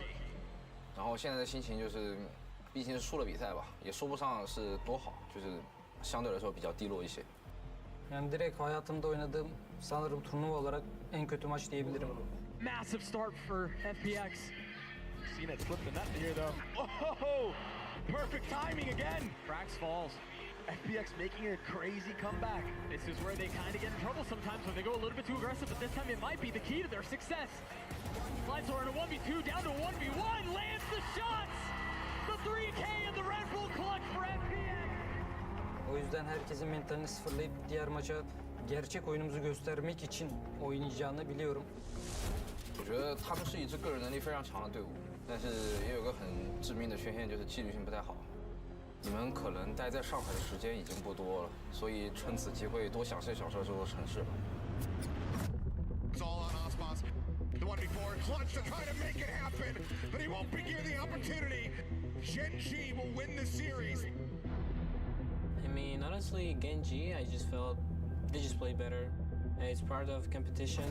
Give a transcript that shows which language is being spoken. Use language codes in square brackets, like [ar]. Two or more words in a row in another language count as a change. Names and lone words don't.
[zh] 然后现在的心情就是，毕竟是输了比赛吧，也说不上是多好，就是相对来说比较低落一些。 [tr] Yani direkt hayatımda oynadığım sanırım turnuva olarak en kötü maç diyebilirim. [en] Massive start for FPX. Seen it slip the net here though. Oh, perfect timing again. Frax falls. FPX making a crazy comeback. This is where they kind of get in trouble sometimes when they go a little bit too aggressive, but this time it might be the key to their success. Flightsoar in a 1v2 down to a 1v1, lands the shots! The 3K and the Red Bull clutch for FPX! [tr] O yüzden herkesin mentalini sıfırlayıp diğer maça gerçek oyunumuzu göstermek için oynayacağını biliyorum. [zh] 我觉得他们是一支个人能力非常强的队伍，但是也有个很致命的缺陷，就是纪律性不太好。你们可能待在上海的时间已经不多了，所以趁此机会多享受享受这座城市吧。 [en] It's all on Osmos. The 1v4 clutch to try to make it happen, but he won't be given the opportunity. Genji will win the series. I mean, honestly, Genji, I just felt they just play better. It's part of competition.